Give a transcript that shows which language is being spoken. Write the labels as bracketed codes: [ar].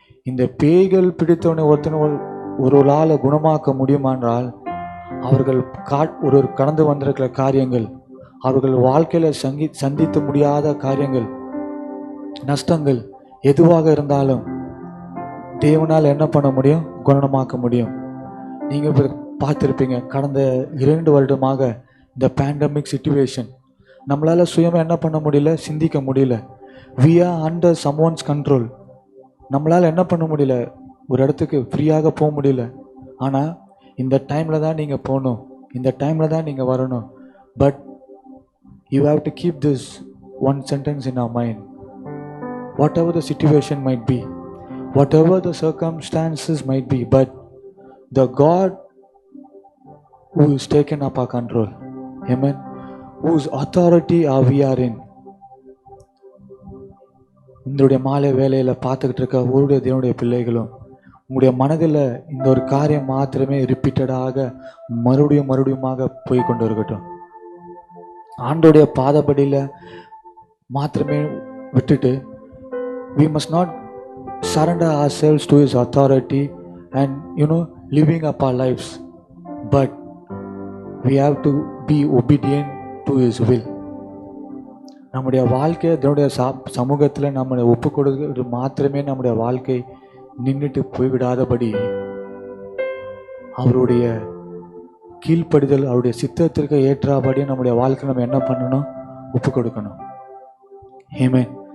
[ta] இந்த பேய்கள் பிடித்தவனை ஒரு ஆளை குணமாக்க முடியுமான்றால் அவர்கள் ஒரு கடந்து வந்திருக்கிற காரியங்கள், அவர்கள் வாழ்க்கையில் சந்தித்து முடியாத காரியங்கள், நஷ்டங்கள் எதுவாக இருந்தாலும் தேவனால் என்ன பண்ண முடியும், குணமாக்க முடியும். நீங்கள் பார்த்துருப்பீங்க, கடந்த 2 வருடமாக இந்த பேண்டமிக் சிச்சுவேஷன் நம்மளால் சுயமாக என்ன பண்ண முடியல, சிந்திக்க முடியல. [en] we are under someone's control. [ta] நம்மளால் என்ன பண்ண முடியல, ஒரு இடத்துக்கு ஃப்ரீயாக போக முடியல. ஆனால் இந்த டைமில் தான் நீங்கள் போகணும், இந்த டைமில் தான் நீங்கள் வரணும். [en] But you have to keep this one sentence in our mind. Whatever the situation might be, whatever the circumstances might be, but the God who is taken up our control, amen, whose authority we are in. [ta] இந்த மாலை வேலையில் பார்த்துக்கிட்டு இருக்க ஒருடைய தேவனுடைய பிள்ளைகளும் உங்களுடைய மனதில் இந்த ஒரு காரியம் மாத்திரமே ரிப்பீட்டடாக மறுபடியுமாக போய் கொண்டு இருக்கட்டும். ஆண்டோடைய பாதபடியில் மாத்திரமே விட்டுட்டு, we must not surrender ourselves to His authority and living up our lives, but we have to be obedient to His will. நம்முடைய வாழ்க்கையை தேவனுடைய சமூகத்தில் நம்மளை ஒப்பு கொடுக்கிறது மாத்திரமே நம்முடைய வாழ்க்கை நின்றுட்டு போய்விடாதபடி அவருடைய கீழ்ப்படிதல், அவருடைய சித்தத்திற்கு ஏற்றபடி நம்முடைய வாழ்க்கை நம்ம என்ன பண்ணணும், ஒப்பு கொடுக்கணும். ஆமென்.